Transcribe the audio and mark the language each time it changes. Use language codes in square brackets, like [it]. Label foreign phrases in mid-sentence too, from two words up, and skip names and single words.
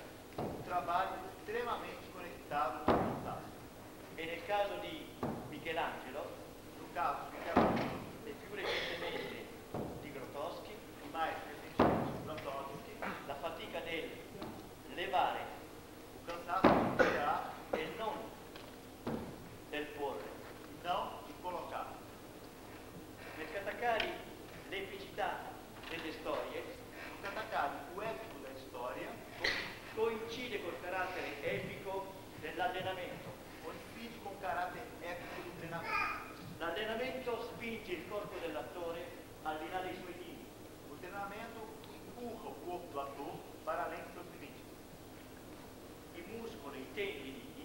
[pt] O trabalho é extremamente conectado com o cansaço. [it] e nel caso di Michelangelo [pt] No caso de Michelangelo, [it] e più recentemente di Grotowski, [pt] e mais recentemente Grotowski, [it] la fatica del levare [pt] o cansaço de tirar [it] e non del porre. [pt] e não de colocar. [it] Nel katakari l'epicità delle storie [pt] No Katakali, o épico da história [it] coincide col carattere epico dell'allenamento. [pt] coincide com o caráter épico do treinamento. [it] L'allenamento spinge il corpo dell'attore al di là dei suoi limiti. [pt] O treinamento empurra o corpo do ator para além dos seus limites. [it] I muscoli, i tendini,